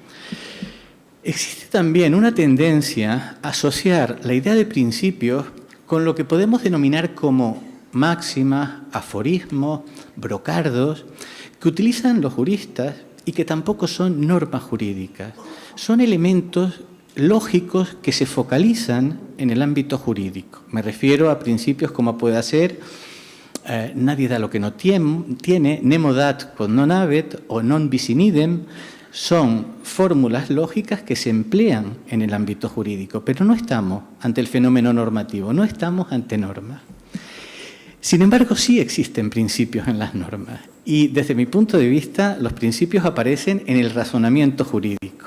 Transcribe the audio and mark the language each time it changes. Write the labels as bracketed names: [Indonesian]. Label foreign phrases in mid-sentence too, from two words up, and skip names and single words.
[Spanish] Existe también una tendencia a asociar la idea de principios con lo que podemos denominar como máximas, aforismos, brocardos, que utilizan los juristas y que tampoco son normas jurídicas. Son elementos lógicos que se focalizan en el ámbito jurídico. Me refiero a principios como puede ser nadie da lo que no tiene, [Latin] nemo dat quod non habet o non bis in idem. [Spanish] Son fórmulas lógicas que se emplean en el ámbito jurídico, pero no estamos ante el fenómeno normativo, no estamos ante normas. Sin embargo, sí existen principios en las normas y desde mi punto de vista los principios aparecen en el razonamiento jurídico.